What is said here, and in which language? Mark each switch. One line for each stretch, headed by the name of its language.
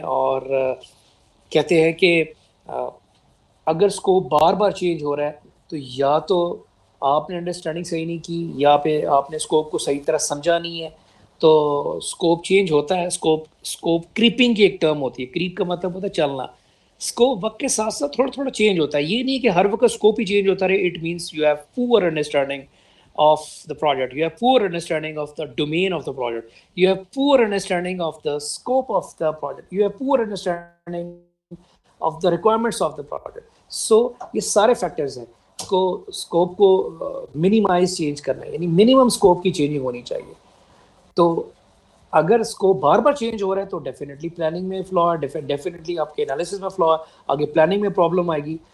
Urdu: اور کہتے ہیں کہ اگر اسکوپ بار بار چینج ہو رہا ہے تو یا تو آپ نے انڈرسٹینڈنگ صحیح نہیں کی، یا پہ آپ نے اسکوپ کو صحیح طرح سمجھا نہیں ہے. تو اسکوپ چینج ہوتا ہے. اسکوپ کریپنگ کی ایک ٹرم ہوتی ہے. کریپ کا مطلب ہوتا ہے چلنا. اسکوپ وقت کے ساتھ ساتھ تھوڑا تھوڑا چینج ہوتا ہے. یہ نہیں کہ ہر وقت اسکوپ ہی چینج ہوتا رہے.
English: It means you have poor understanding of the project, you have poor understanding of the domain of the project, you have poor understanding of the scope of the project, you have poor understanding of the requirements of the project.
Urdu: So یہ سارے factors ہیں. Scope کو minimise change کرنا ہے، یعنی minimum scope کی changing ہونی چاہیے. تو اگر اسکوپ بار بار چینج ہو رہا ہے تو ڈیفینیٹلی پلاننگ میں فلا ہے، ڈیفینیٹلی آپ کے انالیسس میں فلا ہے، آگے پلاننگ میں پرابلم آئے گی.